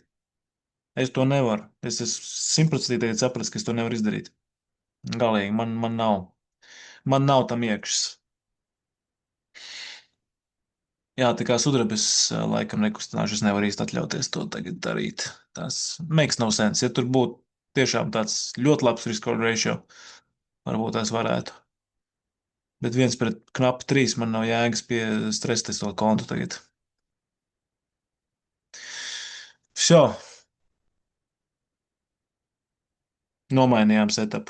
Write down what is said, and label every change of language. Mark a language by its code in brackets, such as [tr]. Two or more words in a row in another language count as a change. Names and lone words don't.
[lv] Es to nevaru. Es esmu simtprocentīgi sapratis, ka es to nevaru izdarīt. Galīgi, man nav tam iekšas. Jā, tā kā sudrabis laikam nekustināšu, es nevaru īsti atļauties to tagad darīt. [en] Tas makes no sense. [lv] Ja tur būtu tiešām tāds ļoti labs [en] risk ratio, [lv] varbūt es varētu. Bet 1 pret 3 man nav jēgas pie stresa testu kontu tagad. Šo, nomainījām setupu.